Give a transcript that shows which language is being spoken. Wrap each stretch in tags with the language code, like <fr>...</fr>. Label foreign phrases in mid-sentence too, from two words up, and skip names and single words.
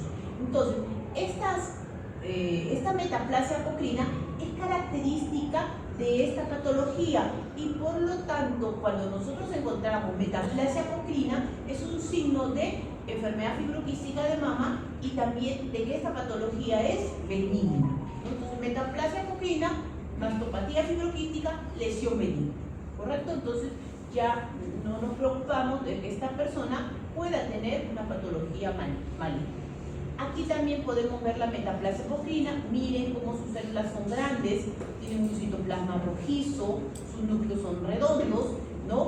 <es>Entonces, esta metaplasia apocrina es característica de esta patología y por lo tanto, cuando nosotros encontramos metaplasia apocrina, es un signo de enfermedad fibroquística de mama y también de que esta patología es benigna. Entonces, metaplasia apocrina, mastopatía fibroquística, lesión benigna. ¿Correcto? Entonces, ya no nos preocupamos de que esta persona pueda tener una patología maligna. Aquí también podemos ver la metaplasia apocrina. Miren cómo sus células son grandes, tienen un citoplasma rojizo, sus núcleos son redondos, ¿no?</es>